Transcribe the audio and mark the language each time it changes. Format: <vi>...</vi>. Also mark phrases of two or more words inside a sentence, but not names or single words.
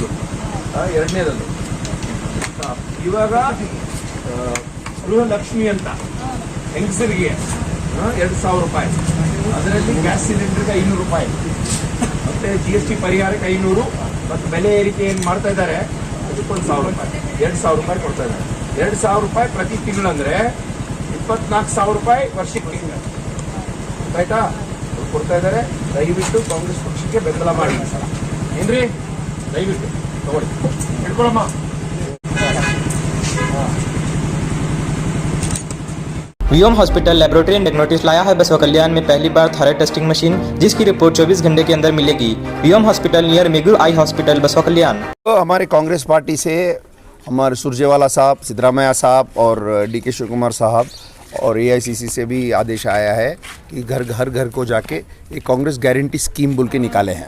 <kn>ಎರಡನೇದದು ಇವಾಗ ಗೃಹಲಕ್ಷ್ಮಿ ಅಂತ ಹೆಂಗಸರಿಗೆ 2,000 ರೂಪಾಯಿ, ಅದರಲ್ಲಿ</kn> <en>gas cylinderಗೆ</en> <kn>500 ರೂಪಾಯಿ, ಮತ್ತೆ GST ಪರಿಹಾರಕ್ಕೆ 500, ಮತ್ತು ಬೆಲೆ ಏರಿಕೆ ಏನು ಮಾಡ್ತಾ ಇದ್ದಾರೆ ಅದಕ್ಕೊಂದು 1,000 ರೂಪಾಯಿ, 2,000 ರೂಪಾಯಿ ಕೊಡ್ತಾ ಇದ್ದಾರೆ. 2,000 ರೂಪಾಯಿ ಪ್ರತಿ ತಿಂಗಳು ಅಂದರೆ 24,000 ರೂಪಾಯಿ ವರ್ಷಕ್ಕೆ. ಆಯ್ತಾ? ಕೊಡ್ತಾ ಇದ್ದಾರೆ. ದಯವಿಟ್ಟು ಕಾಂಗ್ರೆಸ್ ಪಕ್ಷಕ್ಕೆ ಬೆಂಬಲ ಮಾಡಿ ಏನ್ರಿ, ದಯವಿಟ್ಟು ತಗೊಳ್ಳಿ, ಹಿಡ್ಕೊಳಮ್ಮ.</kn> <hi>वियोम हॉस्पिटल लैबोरेटरी एंड डायग्नोस्टिक्स लाया है बसवा कल्याण में पहली बार</hi> <en>thyroid testing machine,</en> <hi>जिसकी रिपोर्ट 24 घंटे के अंदर मिलेगी। वियोम हॉस्पिटल नियर मेगुल आई हॉस्पिटल बसवा कल्याण। तो हमारे कांग्रेस पार्टी से हमारे सुरजेवाला साहब, सिद्धरामैया साहब और DK शिव कुमार साहब और AICC से भी आदेश आया है कि हर घर को जाके एक</hi> <en>Congress guarantee scheme</en> <hi>बोल के निकाले हैं।</hi>